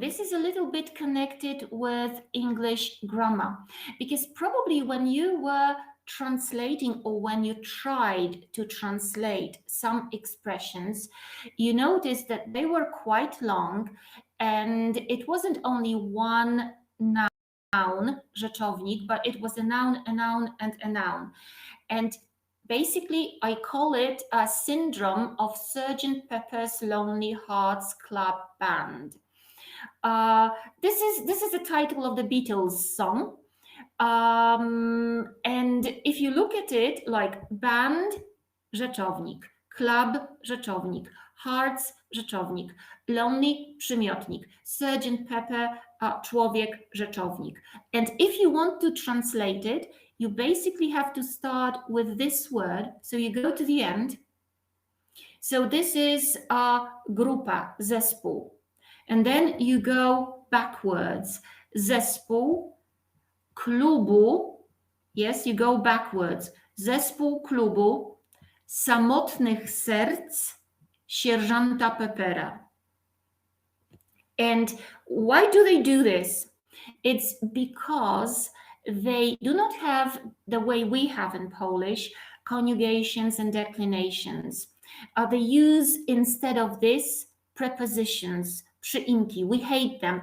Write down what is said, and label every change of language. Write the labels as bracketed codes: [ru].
[en] This is a little bit connected with English grammar, because probably when you were translating or when you tried to translate some expressions, you noticed that they were quite long and it wasn't only one noun, rzeczownik, but it was a noun, and a noun. And basically, I call it a syndrome of Sgt. Pepper's Lonely Hearts Club Band. This is the title of the Beatles song. And if you look at it, like band, rzeczownik, club, rzeczownik, hearts, rzeczownik, lonely, przymiotnik, Sgt. Pepper, człowiek, rzeczownik. And if you want to translate it, you basically have to start with this word. So you go to the end. So this is grupa, zespół. And then you go backwards. [pl] Zespół, klubu, [en] yes, you go backwards. [pl] Zespół klubu samotnych serc sierżanta Pepera. [en] And why do they do this? It's because they do not have, the way we have in Polish, conjugations and declinations. They use, instead of this, prepositions, przyimki. We hate them.